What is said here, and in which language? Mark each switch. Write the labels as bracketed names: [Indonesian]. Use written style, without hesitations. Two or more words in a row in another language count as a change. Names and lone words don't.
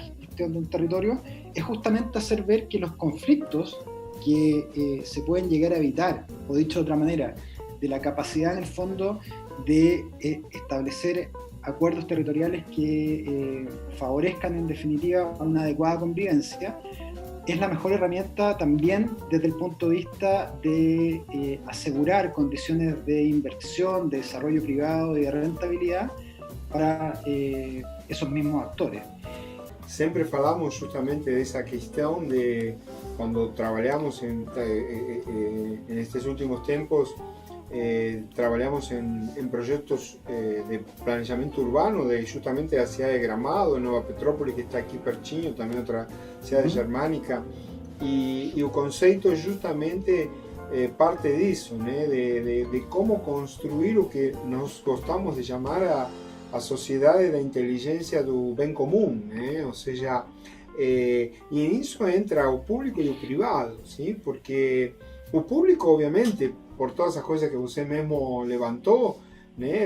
[Spanish] gestión de un territorio es justamente hacer ver que los conflictos que se pueden llegar a evitar, o dicho de otra manera, de la capacidad en el fondo de establecer acuerdos territoriales que favorezcan en definitiva una adecuada convivencia, es la mejor herramienta también desde el punto de vista de asegurar condiciones de inversión, de desarrollo privado y de rentabilidad para esos mismos actores. [Portuguese] Sempre falamos justamente dessa questão de quando trabalhamos [Spanish] en estos últimos tempos, trabalhamos en proyectos de planeamiento urbano de justamente la ciudad de Gramado, Nueva Petrópolis, que está aquí pertinho, también otra ciudad germánica, y el concepto justamente parte [Portuguese] disso, né? [Spanish] de cómo construir lo que nos gostamos de llamar [Portuguese] a sociedade da inteligência do bem comum, né? Ou seja, e nisso entra o público e o privado, sim? Porque o público, obviamente, por todas as coisas que você mesmo levantou, né?